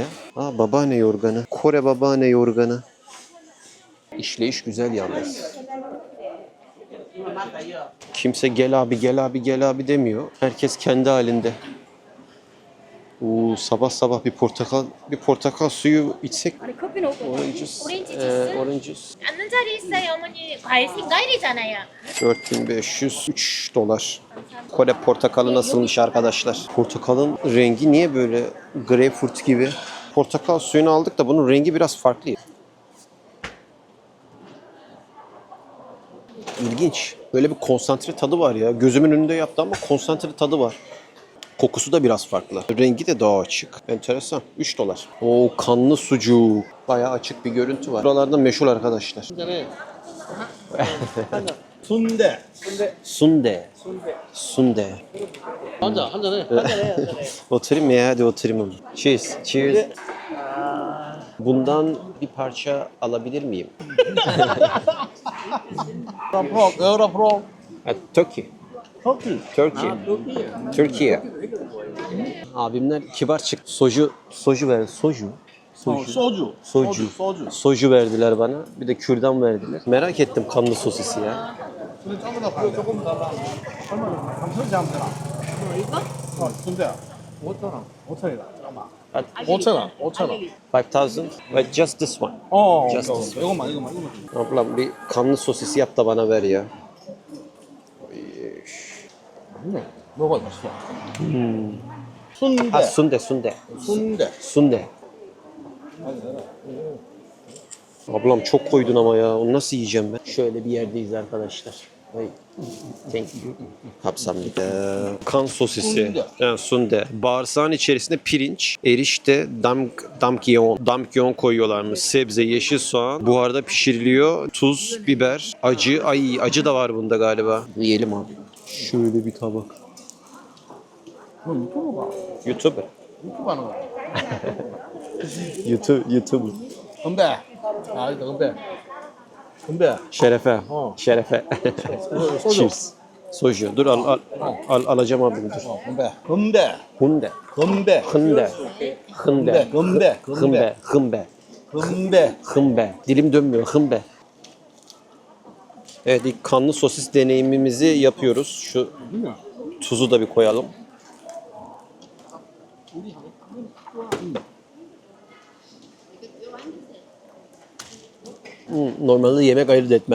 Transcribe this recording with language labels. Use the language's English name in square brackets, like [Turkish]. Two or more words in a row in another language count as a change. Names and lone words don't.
[Turkish] Aa, babaanne yorganı. Kore babaanne yorganı. İşleyiş güzel yalnız. Kimse gel abi gel abi gel abi demiyor. Herkes kendi halinde. Sabah sabah bir portakal suyu içsek. [Korean] 아니 커피는 없고 [English] Orange juice. [Korean] 오렌지 주스 [English] Orange juice. [Korean] 앉는 자리 있어요 어머니 과일 생과일이잖아요 [Turkish] 4503 dolar. Kore portakalı nasılmış arkadaşlar? Portakalın rengi niye böyle greyfurt gibi? Portakal suyunu aldık da bunun rengi biraz farklı. İlginç. Böyle bir konsantre tadı var ya. Gözümün önünde yaptı ama konsantre tadı var. Kokusu da biraz farklı. Rengi de daha açık. Enteresan. 3 dolar. O kanlı sucuk. Bayağı açık bir görüntü var. Buralarda meşhur arkadaşlar. [Korean] 순대. Sunde. Sunde. 한잔 한잔해. [Turkish] Oturayım ya, hadi oturayım. [English] Cheers. Cheers. [Turkish] Bundan bir parça alabilir miyim? 에어라 [English] Turkey. [Korean] 터키. [Turkish] Turkey. Türkiye. Abimler kibar çık. Soju ver. Soju. [Korean] 소주. [Turkish] Soju. Soju verdiler bana. Bir de kürdan verdiler. Merak ettim kanlı sosisi ya. [Korean] 근데 조금 더 봐요. 조금 더. 얼마나? 3천원치 하면 되나? 이거? 순대야. 5천원. 5천이다. 잠깐만. 5천원. 5천원. 5000. [English] But just this one. Just this one. [Korean] 이것만. [Turkish] Ablam bir kanlı sosisi yap da bana ver ya. [Korean] 뭐가 있어? 순대. [Turkish] Ha sunde. [Korean] 순대. [Turkish] Sunde. Ablam çok koydun ama ya. Onu nasıl yiyeceğim ben? Şöyle bir yerdeyiz arkadaşlar. Ay. [English] Thank you. [Turkish] Kapsamlı. Kan sosisi. Sunde. Yani sunde. Bağırsağın içerisinde pirinç, erişte, damkyon koyuyorlarmış. Sebze, yeşil soğan. Buharda pişiriliyor. Tuz, biber, acı. Ay acı da var bunda galiba. Yiyelim abi. Şöyle bir tabak. [Korean] 너 유튜브가. [English] YouTuber. [Korean] 유튜브 하는 거야. [English] YouTuber. [Korean] 건배. 아, 이거 건배. 건배. [Turkish] Şerefe. Oh. Şerefe. [Korean] 소주. [English] Cheers. Soju. [Turkish] Dur alacağım abi dur. [Korean] 건배. 건배. Hunde. 건배. Hınde. Hınde. 건배. Hımbe. Hımbe. 건배. [Turkish] Hımbe. Dilim dönmüyor. Hımbe. Evet ilk kanlı sosis deneyimimizi yapıyoruz. Şu tuzu da bir koyalım. Normalde yemek ayırt etmem.